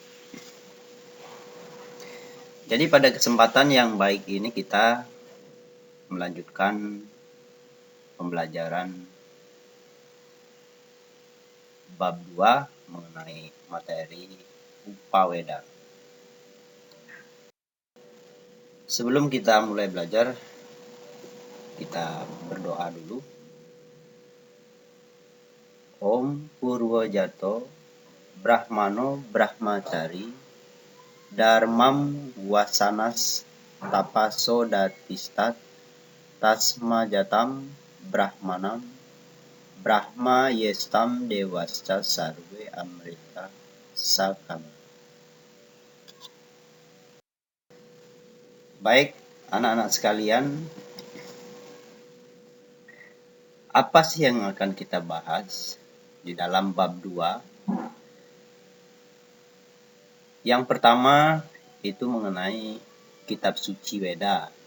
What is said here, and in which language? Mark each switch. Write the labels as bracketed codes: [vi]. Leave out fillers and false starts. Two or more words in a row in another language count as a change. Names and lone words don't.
[id] Jadi pada kesempatan yang baik ini kita melanjutkan pembelajaran bab 2 mengenai materi Upaweda. Sebelum kita mulai belajar, kita berdoa dulu. [sa] ॐ पूर्वजातो ब्रह्मणो ब्रह्मचारी धर्मं वसानस् तपसो ऽधितिष्ठत् तस्माज्जातं ब्राह्मणं ब्रह्म ज्येष्ठं देवाश्च सर्वे अमृतं साकम्. [id] Baik, anak-anak sekalian, apa sih yang akan kita bahas di dalam bab 2? Yang pertama itu mengenai kitab suci Weda.